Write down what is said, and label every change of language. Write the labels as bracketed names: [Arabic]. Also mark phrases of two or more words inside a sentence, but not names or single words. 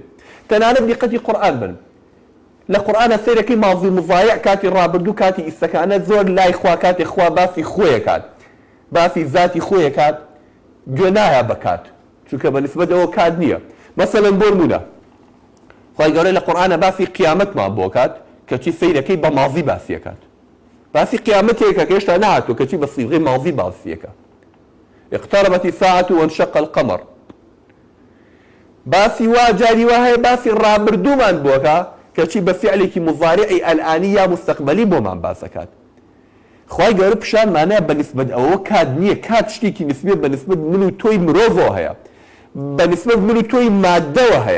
[Central Kurdish] تەنانەت دیقەتی قورئان بن. لە قورئانە سەیرەکەی [Arabic] ماضی مضایع [Central Kurdish] کاتی ڕابردوو کاتی ئیستەکانە زۆر لای خوا کاتی خوا باسی خۆیە کات، باسی ذاتی خۆیە کات، گوێ نایە بە کات، چونکە بەنسبەت ئەوە کات نییە. مەسەڵەن بۆ نمونە خوای گەورە لە قورئانە باسی قیامەتمان بۆ کات کەچی سەیرەکەی بە ماضی باسیەکات، باسی قیامەتێکە کە هێشتا نهاتووە کەچی بە سیغەی ماضی باسیەکە. [Arabic] اقتربت الساعة وانشق القمر، [Central Kurdish] باسی وا جاری وا هەیە باسی ڕابردوومان بۆکە کەچی بە فعلێکی مضارعی ئەلئانی یا مستەقبەلی بۆمان باسەکات. خوای گەورە پیشانمانەیە بەنسبەت ئەوە کات نییە، کات شتێکی نسبێ بەنسبەت من و تۆی مرۆڤەوە هەیە، بەنسبەت من و تۆی مادەوە هەیە.